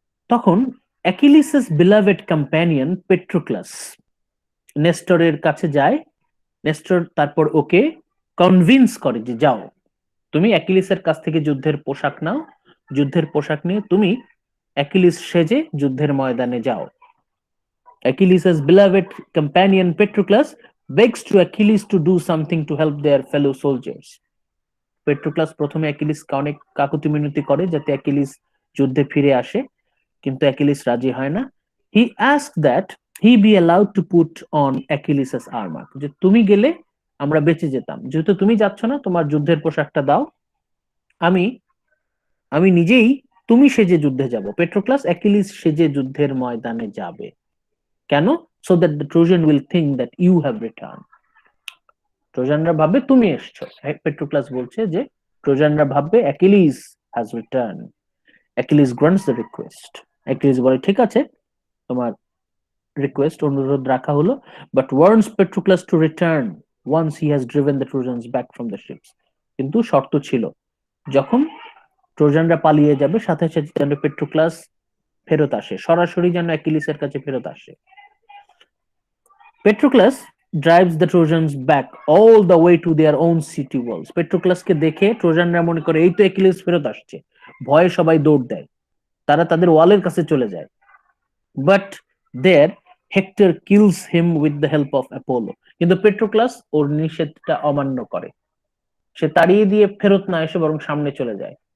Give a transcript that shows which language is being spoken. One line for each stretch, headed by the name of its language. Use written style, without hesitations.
Bangla: তখন
English: Achilles's beloved companion
Bangla: পেট্রোক্লাস নেস্টরের কাছে যায়। নেস্টর তারপর ওকে কনভিন্স করে যে যাও, তুমি অ্যাকিলিসের কাছ থেকে যুদ্ধের পোশাক নাও, যুদ্ধের পোশাক নিয়ে তুমি অ্যাকিলিস সেজে যুদ্ধের ময়দানে যাও।
English: Achilles's beloved companion Patroclus begs to Achilles to do something to help their fellow soldiers.
Bangla: পেট্রোক্লাস প্রথমে অ্যাকিলিসকে অনেক কাকুতি মিনতি করে যাতে অ্যাকিলিস যুদ্ধে ফিরে আসে, কিন্তু অ্যাকিলিস রাজি হয় না।
English: he asked that he be allowed to put on Achilles's armour,
Bangla: যে তুমি গেলে আমরা বেঁচে যেতাম, যেহেতু তুমি যাচ্ছ না তোমার যুদ্ধের পোশাকটা দাও, আমি নিজেই তুমি সেজে যুদ্ধে যাব। পেট্রোক্লাস অ্যাকিলিস সেজে যুদ্ধের ময়দানে যাবে, কেন?
English: so that the Trojan will think that you have return,
Bangla: ট্রোজানরা ভাববে তুমি এসছো। পেট্রোক্লাস বলছে যে ট্রোজানরা ভাববে
English: Achilles has return. Achilles grants the request,
Bangla: Achilles বলে ঠিক আছে, তোমার রিকোয়েস্ট অনুরোধ রাখা হলো,
English: But warns Patroclus to return once he has driven the Trojans back from the ships.
Bangla: কিন্তু শর্ত ছিল, যখন ট্রোজানরা পালিয়ে যাবে সাথে সাথে যেন পেট্রোক্লাস ফেরত আসে, সরাসরি যেন অ্যাকিলিসের কাছে ফেরত আসে।
English: Patroclus drives the Trojans back all the way to their own city walls.
Bangla: পেট্রোক্লাসকে দেখে ট্রোজানরা মনে করে এই তো অ্যাকিলিস ফেরত আসছে, ভয়ে সবাই দৌড় দেয়, তারা তাদের ওয়ালের কাছে চলে যায়।
English: but there Hector kills him with the help of Apollo,
Bangla: কিন্তু পেট্রোক্লাস ওর নিষেধটা অমান্য করে, সে তাড়িয়ে দিয়ে ফেরত না এসে বরং সামনে চলে যায়।